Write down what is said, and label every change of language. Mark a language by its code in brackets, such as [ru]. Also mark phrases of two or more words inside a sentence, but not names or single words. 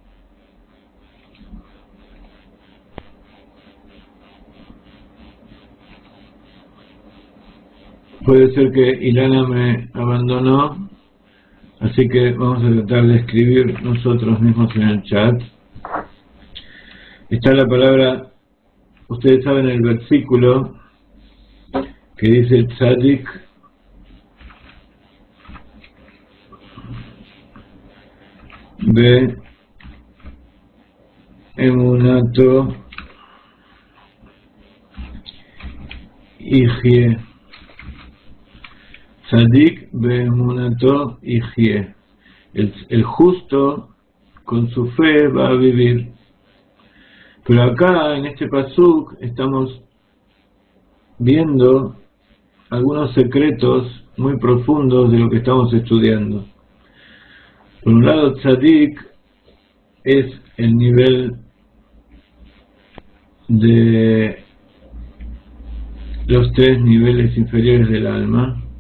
[es] Puede ser que Ilana me abandonó, así que vamos a tratar de escribir nosotros mismos en el chat. Está la palabra, ustedes saben el versículo que dice [he] tzadik be emunato yihye. Tzadik beemunato yihye. [es] El justo con su fe va a vivir. Pero acá en este pasuk estamos viendo algunos secretos muy profundos de lo que estamos estudiando. Por un lado, tzadik es el nivel de los tres niveles inferiores del alma.